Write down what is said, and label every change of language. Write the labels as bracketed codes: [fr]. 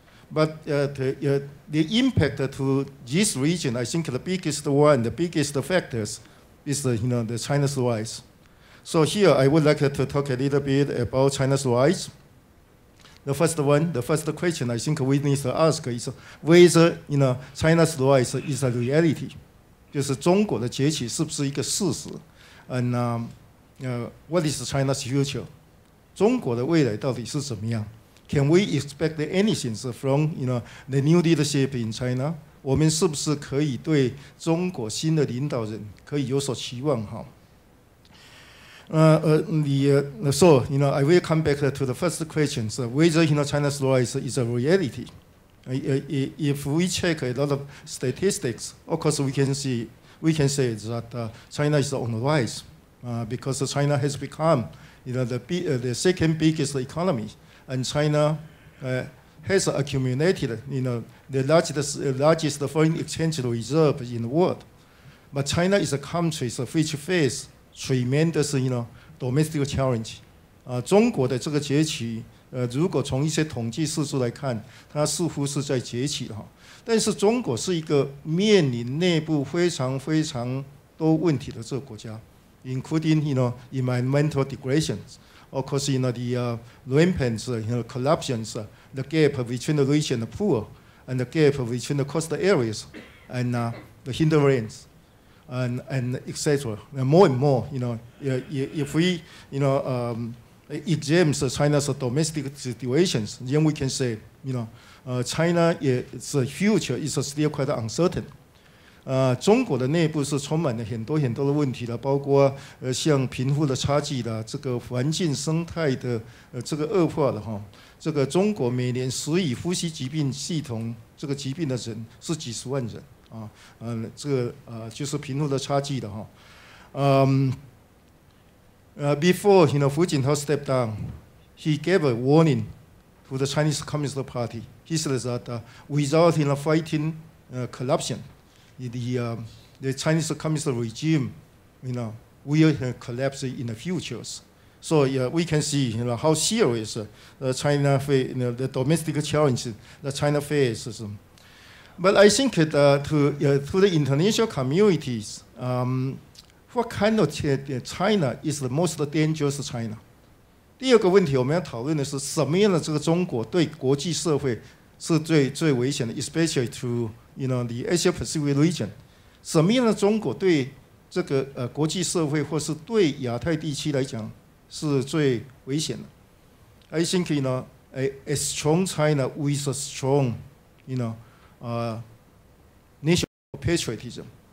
[en] But the impact to this region, I think the biggest factors is the China's rise. So here I would like to talk a little bit about China's rise. The first question I think we need to ask is whether China's rise is a reality. [zh] 就是中国的崛起是不是一个事实 ？ [en] And what is China's future? [zh] 中国的未来到底是怎么样 ？ [en] Can we expect anything from the new leadership in China? [zh] 我们是不是可以对中国新的领导人可以有所期望？哈。 [en] So I will come back to the first question. So whether China's rise is a reality. If we check a lot of statistics, of course we can say that China is on the rise because China has become the second biggest economy, and China has accumulated the largest foreign exchange reserve in the world. But China is a country which face tremendous domestic challenge. [zh] 中国的这个崛起。如果从一些统计数字来看，它似乎是在崛起哈。但是中国是一个面临内部非常非常多问题的这个国家 [en] ，including environmental degradations, of course the rampant corruptions, the gap between the rich and the poor, and the gap between the coastal areas, and the hinterlands, and etc. And more, if we examine China's domestic situations, then we can say, China's future is still quite uncertain. [zh] 中国的内部是充满了很多的问题的，包括像贫富的差距的，这个环境生态的这个恶化的哈。这个中国每年死于呼吸疾病系统这个疾病的人是几十万人啊，这个就是贫富的差距的哈。 [en] Before Hu Jintao stepped down, he gave a warning to the Chinese Communist Party. He said that without fighting corruption, the Chinese Communist regime, will collapse in the futures. So we can see how serious China the domestic challenges that China faces. But I think that to the international communities. What kind of China is the most dangerous China? [zh] 第二个问题我们要讨论的是什么样的这个中国对国际社会是最危险的 ， [en] especially to the Asia Pacific region. [zh] 什么样的中国对这个国际社会或是对亚太地区来讲是最危险的 ？ [en] I think a strong China with a strong national patriotism.